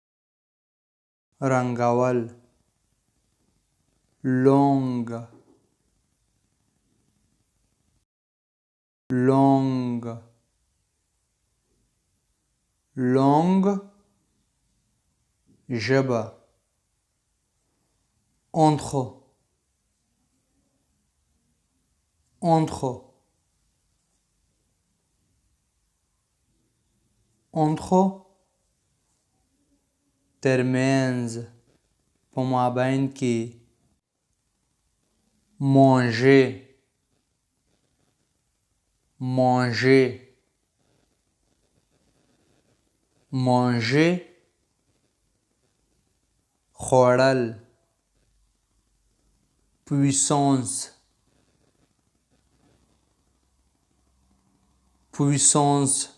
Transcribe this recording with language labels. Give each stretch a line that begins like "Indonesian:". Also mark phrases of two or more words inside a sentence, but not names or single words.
French: رنګول longue longue longue ژبه entre entre
Pashto: entre ترمنځ په مابین کې manger
French: manger manger خوړل puissance puissance